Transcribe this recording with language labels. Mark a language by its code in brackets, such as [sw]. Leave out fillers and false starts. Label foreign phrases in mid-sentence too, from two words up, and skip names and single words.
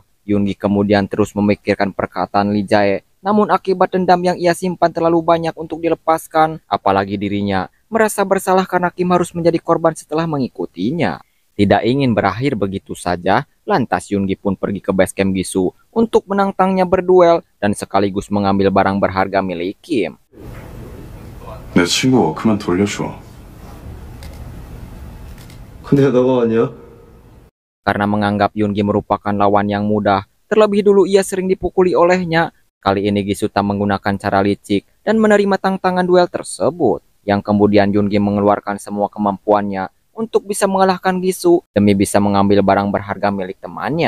[id] Yoongi kemudian terus memikirkan perkataan Lee Jae, namun akibat dendam yang ia simpan terlalu banyak untuk dilepaskan, apalagi dirinya merasa bersalah karena Kim harus menjadi korban setelah mengikutinya. Tidak ingin berakhir begitu saja, lantas Yoongi pun pergi ke basecamp Gisu untuk menantangnya berduel dan sekaligus mengambil barang berharga milik Kim. [ko] 내 친구 워크만 돌려줘. 근데 너가 왔냐? [id] Karena menganggap Yoongi merupakan lawan yang mudah, terlebih dulu ia sering dipukuli olehnya. Kali ini Gisu tak menggunakan cara licik dan menerima tantangan duel tersebut, yang kemudian Yoongi mengeluarkan semua kemampuannya untuk bisa mengalahkan Gisu demi bisa mengambil barang berharga milik temannya.